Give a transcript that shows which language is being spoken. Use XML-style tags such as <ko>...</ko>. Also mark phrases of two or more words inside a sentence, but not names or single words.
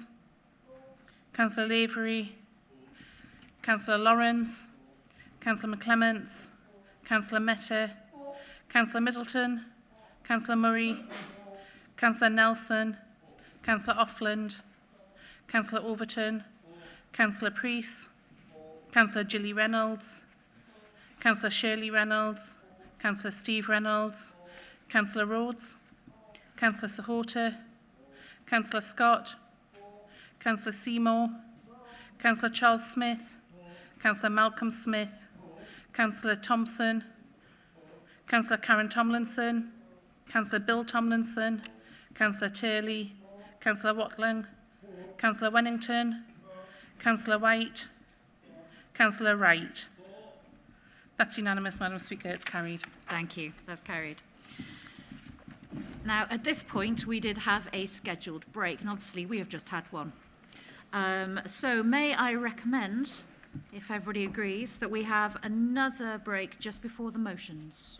<en>Councillor Lavery. Councillor Lawrence. Councillor McClements. Councillor Meta. Councillor Middleton. Councillor Murray. Councillor Nelson. Councillor Offland. Councillor Overton. Councillor Priest. Councillor Gilly Reynolds. Councillor Shirley Reynolds. Councillor Steve Reynolds. Councillor Rhodes. Councillor Sahota. Councillor Scott. Councillor Seymour. Councillor Charles Smith. Councillor Malcolm Smith. Councillor Thompson. Councillor Karen Tomlinson. Councillor Bill Tomlinson. Councillor Turley. Councillor Watling. Councillor Wennington. Councillor White. Councillor Wright. That's unanimous, Madam Speaker. It's carried. Thank you. That's carried. Now, at this point, we did have a scheduled break, and obviously we have just had one. So may I recommend, if everybody agrees, that we have another break just before the motions?</en>